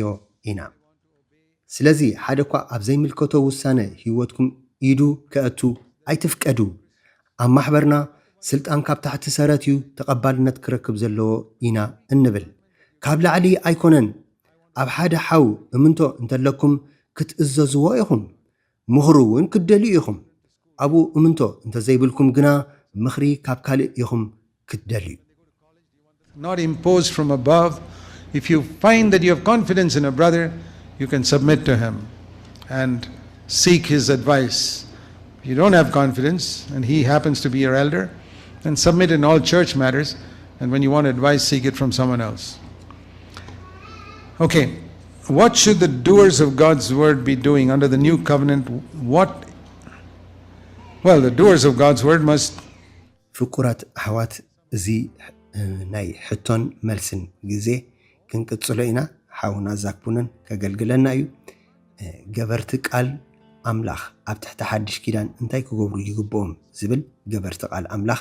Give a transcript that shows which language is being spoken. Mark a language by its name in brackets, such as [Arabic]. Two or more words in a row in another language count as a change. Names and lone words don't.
[Tigrinya] ኢና ስለዚ ሓደ እኳ ኣብ ዘይምልከቶ ውሳነ ህይወትኩም ኢዱ ከእቱ ኣይትፍቀዱ ኣብ ማሕበርና ስልጣን ካብ ታሕቲ ሰረት እዩ ተቐባልነት ክረክብ ዘለዎ ኢና እንብል ካብ ላዕሊ ኣይኮነን ኣብ ሓደ ሓው እምንቶ እንተለኩም ክትእዘዝዎ ኢኹም ምኽሩ እውን ክትደልዩ ኢኹም ኣብኡ እምንቶ እንተዘይብልኩም ግና ምኽሪ ካብ ካልእ ኢኹም ክትደልዩ [English] not imposed from above. If you find that you have confidence in a brother, you can submit to him and seek his advice. If you don't have confidence and he happens to be your elder, then submit in all church matters, and when you want advice, seek it from someone else. Okay, what should the doers of God's word be doing under the new covenant? Well, the doers of God's word must [Tigrinya] ፍቁራት ኣሕዋት እዚ ናይ ሕቶን መልስን ግዜ ክንቅፅሎ ኢና ሓውና ዛክቡነን ከገልግለና እዩ ገበርቲ ቃል ኣምላኽ ኣብ ትሕቲ ሓድሽ ኪዳን እንታይ ክገብሩ ይግብኦም ዝብል ገበርቲ ቃል ኣምላኽ